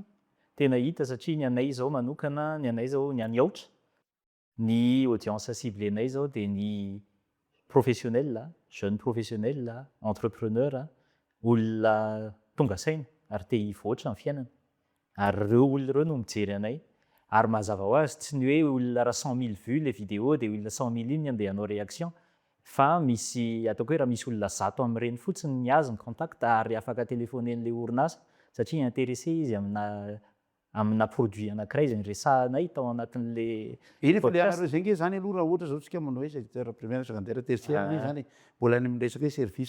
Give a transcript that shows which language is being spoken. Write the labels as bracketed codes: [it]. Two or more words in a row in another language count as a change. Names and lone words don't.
[mg] tena hita satria ny anay zao manokana ny anay zao ny any aotra ny [fr] audience cible [mg] anay zao de ny [fr] professionnel jeune professionnel entrepreneur [mg] olona tonga saina ary te hivoatra ny fiainana ary reo olona reo no mijery anay ary mazava ho azy tsy ny hoe olona raha 100 000 vues le vidéo de olona 100 000 iny andeha hanao réaction fa misy ataoko hoe raha misy olona 100 amin'ireny fotsiny ny azy ny contact ary afaka telefonen'le orinasa satria intéressé izy amina produit anankiray zay resahanay tao anatin'le efa le anareo zay nge zany aloha raha ohatra zao tsika manao hoe [fr] secteur primaire secondaire tertiaire [mg] zany mbola any am'resaka hoe service